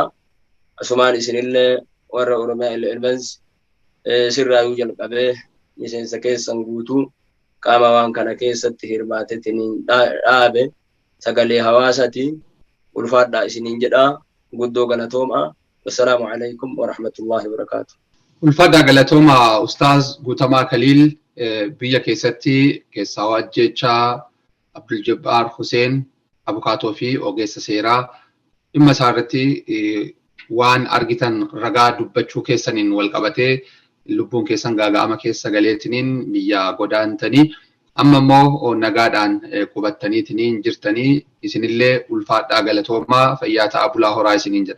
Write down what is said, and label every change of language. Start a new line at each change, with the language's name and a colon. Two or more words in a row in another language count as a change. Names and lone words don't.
Oromo: Asumaan isinillee warra Oromiyaa Elements sirraayuu jalqabee miseensa keessan guutuu qaama waan kana keessatti hirmaatetiniin dhaabe sagalee hawaasati ulfaadhaa isiniin jedha. Guddoo galatoomaa.
Arabic: والسلام عليكم ورحمة الله وبركاته.
Oromo: Ulfaadhaa galatoomaa Ustaaz Guutamaa Kaliil biyya keessatti keessaa waajjechaa Abdul Jabbaar Huseen abukaatoo fi ogeessa seeraa dhimma isaa irratti waan argitan ragaa dubbachuu keessaniin wal qabatee lubbuun keessan gaaga'ama keessa galeetiniin biyya godaantanii Amma immoo nagaadhaan qubattaniitiin jirtanii isinillee ulfaadhaa galatoomaa fayyaa ta'aa bulaa horaa isiniin jedha.